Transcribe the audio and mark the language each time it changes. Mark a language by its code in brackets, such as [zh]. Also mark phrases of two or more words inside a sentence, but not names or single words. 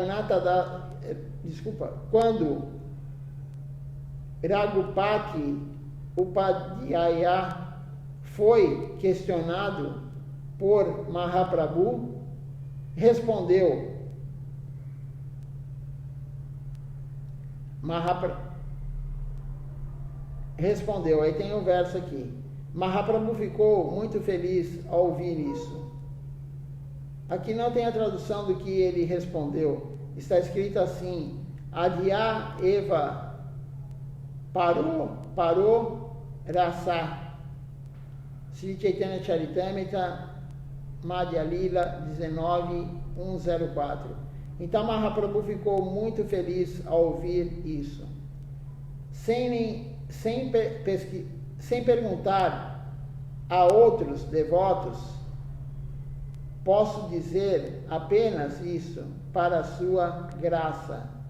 [pt] Raghupati Upadhyaya foi questionado por Mahaprabhu, respondeu, aí tem um verso aqui, Mahaprabhu ficou muito feliz ao ouvir isso. Aqui não tem a tradução do que ele respondeu, está escrito assim, [sa] आद्य एव परो रसः Sri Chaitanya Charitamrita Madhya Lila 19.104. [pt] Então Mahaprabhu ficou muito feliz ao ouvir isso. Sem perguntar a outros devotos, posso dizer apenas isso para a sua graça.